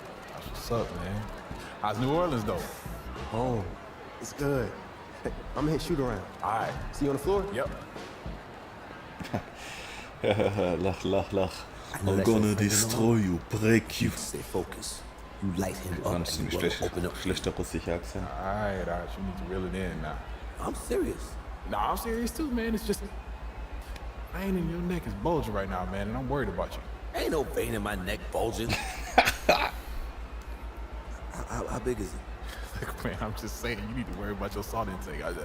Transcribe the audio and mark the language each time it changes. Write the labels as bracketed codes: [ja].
[en] That's what's up, man. How's New Orleans, though? Home. It's good. I'm gonna hit shoot around. All right. See you on the floor? Yep. [de] Lach. [en] I'm gonna destroy you, break you. Stay focused. You light him up. [de] Ganz schlechter russischer Akzent. [en] All right. You need to reel it in now. I'm serious. Nah, I'm serious too, man. It's just vein in your neck is bulging right now, man, and I'm worried about you. Ain't no vein in my neck bulging. How big is it? Look, man, I'm just saying you need to worry about your salt intake.